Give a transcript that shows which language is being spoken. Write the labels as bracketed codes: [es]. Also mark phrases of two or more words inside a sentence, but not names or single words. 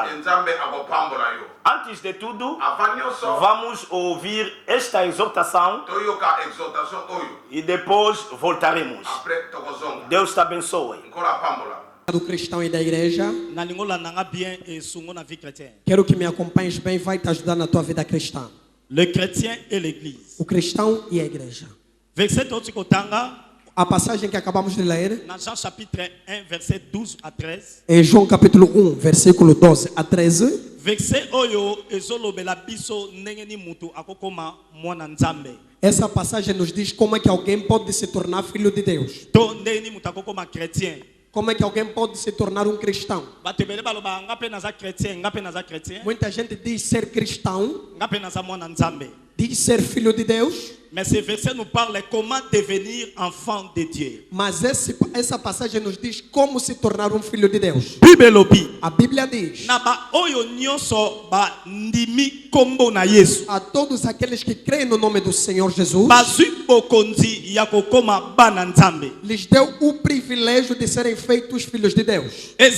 [pt] Antes de tudo, vamos ouvir esta exortação e depois voltaremos. Deus te abençoe. Do cristão e da igreja. Quero que me acompanhes bem, vai te ajudar na tua vida cristã. [fr] Le chrétien et l'église. [pt] O cristão e a igreja. [ln] Verset Otsikotanga. [pt] A passagem que acabamos de ler. [fr] Dans Jean chapitre 1 verset 12 à 13. [pt] Em João capítulo 1, versículo 12 a 13. [ln] Verset oyo ezolobela biso ndenge ni mutu akokoma mwana nzambe. [pt] Essa passagem nos diz como é que alguém pode se tornar filho de Deus. [ln] To ndenge ni mutu akokoma chrétien. [pt] Como é que alguém pode se tornar um cristão? Muita gente diz ser cristão, diz ser filho de Deus. [fr] Mais ce verset nous parle comment devenir enfant de Dieu. [pt] Mas essa passagem nos diz como se tornar um filho de Deus. A Bíblia diz: a todos aqueles que creem no nome do Senhor Jesus, lhes deu o privilégio de serem feitos filhos de Deus.